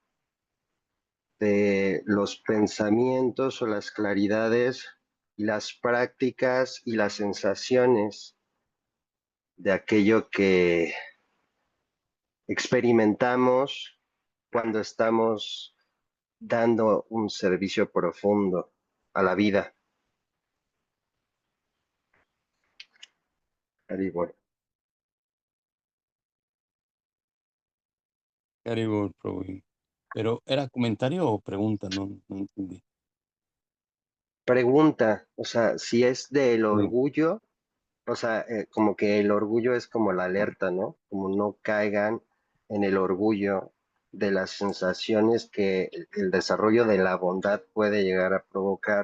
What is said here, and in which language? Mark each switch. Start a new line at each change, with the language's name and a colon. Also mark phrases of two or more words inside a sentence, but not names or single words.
Spanish: de los pensamientos o las claridades y las prácticas y las sensaciones de aquello que experimentamos cuando estamos dando un servicio profundo a la vida. Haribol. Haribol, Prabhu. Pero, ¿era comentario o pregunta? No entendí. Pregunta, o sea, si es del Sí. orgullo, o sea, como que el orgullo es como la alerta, ¿no? Como no caigan en el orgullo de las sensaciones que el desarrollo de la bondad puede llegar a provocar.